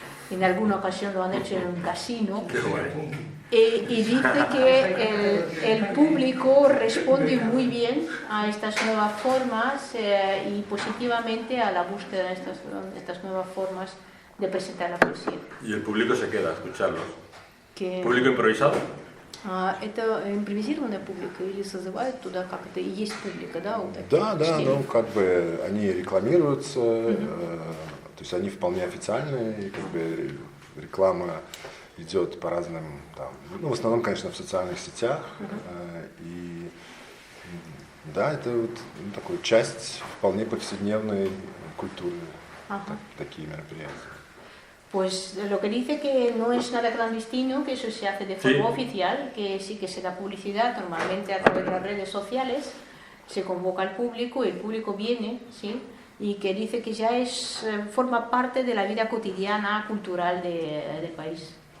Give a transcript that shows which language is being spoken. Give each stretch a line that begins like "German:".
Spanish: En alguna ocasión lo han hecho en un casino. Y dice que el público responde muy bien a estas nuevas formas y positivamente a la búsqueda de estas nuevas formas de presentar la poesía. Y el público se queda a escucharlos. ¿Público improvisado?
Russian: Это импровизированное публика или созывают туда как это и есть публика, да? У таких Да, чтений? ну как бы они рекламируются, то есть они вполне официальные, и как бы реклама идет по разным, там, ну в основном, конечно, в социальных сетях, и да, это вот такая часть вполне повседневной культуры, такие мероприятия.
Spanish: Pues lo que dice que no es nada clandestino, que eso se hace de forma oficial, que sí que se da publicidad normalmente a través de las redes sociales, se convoca al público y el público viene, ¿sí? Y que dice que ya forma parte de la vida cotidiana cultural del país.